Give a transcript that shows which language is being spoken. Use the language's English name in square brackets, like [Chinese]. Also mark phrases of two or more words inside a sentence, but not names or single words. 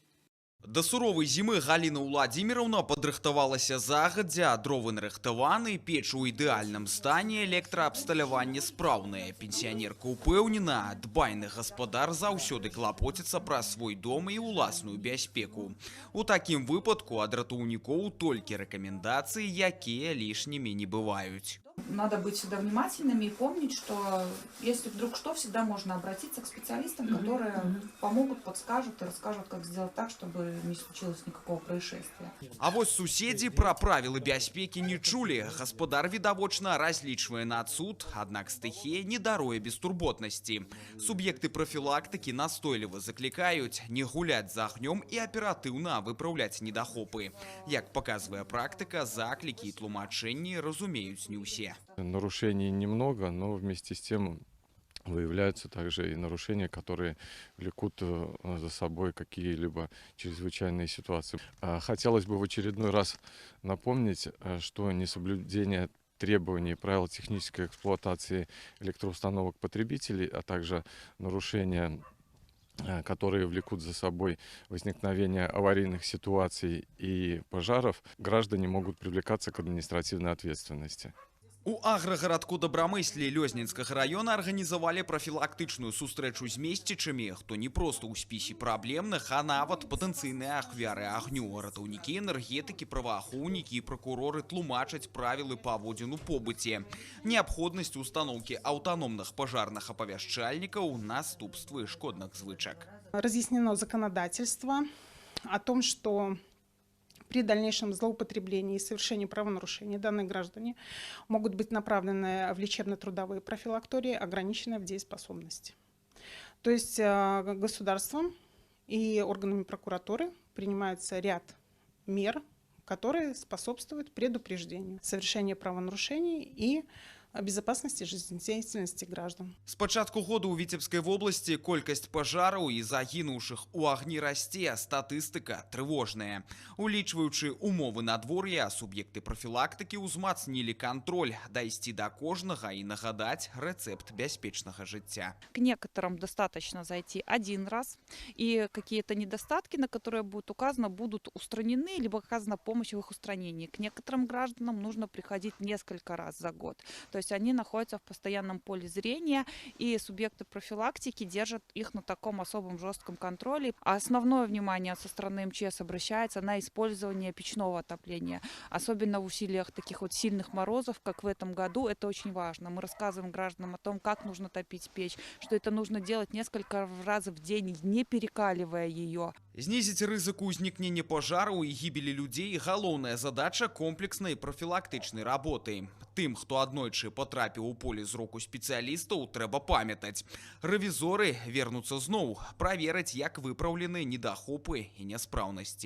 [Belarusian] Да суровай зімы Галіна Владзіміровна падрыхтавалася загадзя, дровы нарыхтаваны, печ у ідэальным стане, электраабсталяванне спраўнае. Пенсіянерка ўпэўнена, дбайны гаспадар заўсёды клапоціцца пра свой дом і ўласную бяспеку. У такім выпадку ад ратаўнікоў толькі рэкамендацыі, якія лішнімі не бываюць. [Russian] Надо быть всегда внимательными и помнить, что если вдруг что, всегда можно обратиться к специалистам, которые помогут, подскажут и расскажут, как сделать так, чтобы не случилось никакого происшествия. [Belarusian] А вось суседзі пра правілы бяспекі не чулі. Гаспадар, відавочна, разлічвае на цуд, аднак стыхія не даруе бестурботнасці. Суб'екты прафілактыкі настойліва заклікаюць не гуляць за агнём і аператыўна выпраўляць недахопы. Як паказвае практыка, заклікі і тлумачэнні разумеюць не ўсе. [Russian] Нарушений немного, но вместе с тем выявляются также и нарушения, которые влекут за собой какие-либо чрезвычайные ситуации. Хотелось бы в очередной раз напомнить, что несоблюдение требований и правил технической эксплуатации электроустановок потребителей, а также нарушения, которые влекут за собой возникновение аварийных ситуаций и пожаров, граждане могут привлекаться к административной ответственности. [Belarusian] У аграгарадку Дабрамыслі Лёзненскага района арганізавалі прафілактычную сустрэчу з месцічамі, хто не проста ў спісе праблемных, а нават патэнцыйныя ахвяры агню. Ратаўнікі, энергетыкі, праваахоўнікі і пракуроры тлумачаць правілы паводзін у побыце. Неабходнасць устаноўкі аўтаномных пажарных апавяшчальнікаў, наступствы шкодных звычак. [Russian] Разъяснено законодательство о том, что при дальнейшем злоупотреблении и совершении правонарушений данные граждане могут быть направлены в лечебно-трудовые профилактории, ограниченные в дееспособности. То есть государством и органами прокуратуры принимается ряд мер, которые способствуют предупреждению совершения правонарушений и безопасности жизнедеятельности граждан. [Belarusian] С пачатку года у Віцебскай вобласці колькасць пажараў і загінуўшых у агні расце, статыстыка трывожная. Улічваючы умовы надвор'я, суб'екты прафілактыкі ўзмацнілі кантроль, дайсці да кожнага і нагадаць рэцэпт бяспечнага жыцця. [Russian] К некоторым достаточно зайти один раз, и какие-то недостатки, на которые будет указано, будут устранены, либо оказана помощь в их устранении. К некоторым гражданам нужно приходить несколько раз за год. То есть они находятся в постоянном поле зрения, и субъекты профилактики держат их на таком особом жестком контроле. А основное внимание со стороны МЧС обращается на использование печного отопления. Особенно в усилиях таких вот сильных морозов, как в этом году, это очень важно. Мы рассказываем гражданам о том, как нужно топить печь, что это нужно делать несколько раз в день, не перекаливая ее. [Belarusian] Знізіць рызыку ўзнікнення пажараў і гібелі людзей – галоўная задача комплекснай прафілактычнай работы. Тым, хто аднойчы потрапіў у поле зроку спецыялістаў, трэба памятаць. Рэвізоры вернуцца зноў, правераць, як выпраўлены недахопы і няспраўнасці.